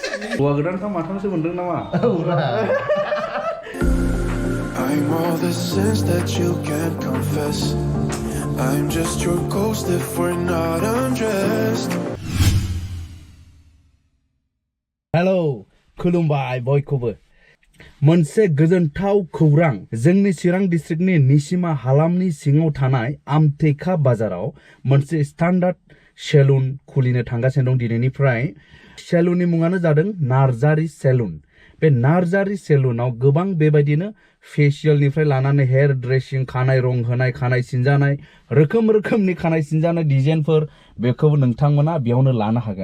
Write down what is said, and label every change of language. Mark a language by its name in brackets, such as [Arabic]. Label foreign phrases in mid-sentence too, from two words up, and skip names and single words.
[Bodo] Hौwa गोदानखौ माथामसो मोनदों नामा? [English] I'm all the sins that you can't confess. I'm just your ghost if we're not undressed. Hello, [Bodo] खुलुमबाय बयखौबो। मोनसे गोजोनथाव खौरां जोंनि चिरां डिस्ट्रिक्टनि निसिमा हालामनि सिङाव थानाय आमटेका बाजाराव मोनसे [English] standard salon [Bodo] खुलिनो थांगासिनो दं दिनैनिफ्राय। सेलुननि मुङानो जादों नार्जारी सेलुन। बे नार्जारी सेलुनाव गोबां बेबायदिनो फेशियलनिफ्राय लानानै [English] hair dressing, [Bodo] खानाय रं होनाय, खानाय सिनजानाय, रोखोमनि खानाय सिनजानाय डिजाइनफोर बेखौबो नोंथांमोना बेयावनो लानो हागोन।